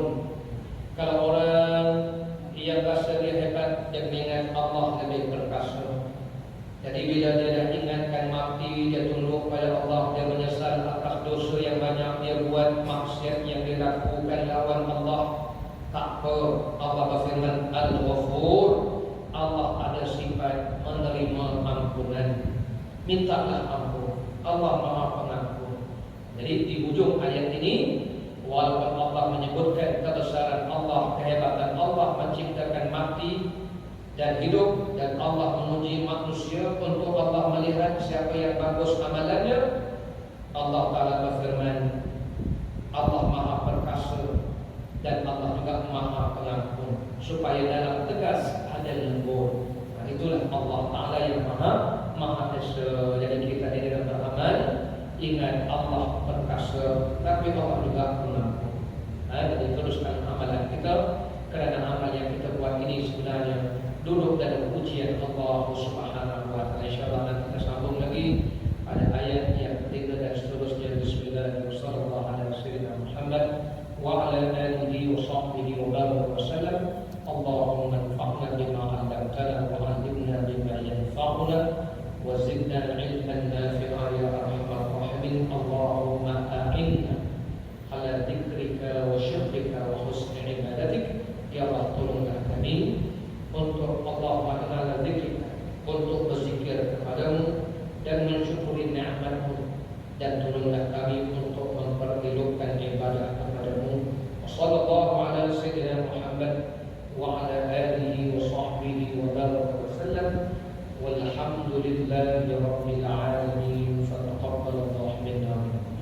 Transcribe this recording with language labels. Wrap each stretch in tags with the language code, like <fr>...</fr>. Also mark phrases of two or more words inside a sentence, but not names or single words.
<ms>Kalau orang yang rasa dia hebat, dia mengingat Allah lebih perkasa. Jadi bila dia dah ingatkan mati, dia tunduk pada Allah, dia menyesal atas dosa yang banyak dia buat, maksiat yang dia lakukan lawan Allah. Tak apa, Allah berfirman Al-Ghafur, Allah ada sifat menerima ampunan. Mintalah ampun, Allah maha pengampun. Jadi di ujung ayat ini, walaupun Allah menyebutkan kebesaran Allah, kehebatan Allah menciptakan mati dan hidup, dan Allah menguji manusia untuk Allah melihat siapa yang bagus amalannya, Allah Ta'ala berfirman, Allah maha perkasa dan Allah juga maha pengampun, supaya dalam tegas ada lembut. Itulah Allah Ta'ala yang maha esa. Jadi kita di dalam beramal, ingat Allah perkasa, tapi Allah juga pengampun. Jadi teruskan amalan kita, kerana amal yang kita buat ini sebenarnya duduk dalam ujian Allah</ms> <ar>سبحانه وتعالى.</ar> <ms>InsyaAllah nanti kita sambung lagi pada ayat yang ketiga dan seterusnya.</ms> <ar>بسم الله الرحمن الرحيم. محمد وعلى آله وصحبه وبارك وسلم. اللهم انفعنا بما علمتنا وعلمنا بما ينفعنا وزدنا علما نافعا يا أرحم الراحمين. اللهم أعنا على ذكرك وشكرك وحسن عبادتك.</ar> <ms>Ya Allah, tolonglah kami untuk Allah</ms> <ar>على ذكرك,</ar> <ms>untuk berzikir kepadamu dan mensyukuri nikmat-Mu, dan tolonglah kami untuk memperhidupkan ibadah kepadamu.</ms> <ar>وصلى الله على سيدنا محمد وعلى آله وصحبه وبارك وسلم. والحمد لله رب العالمين. فتقبل الله منا.</ar>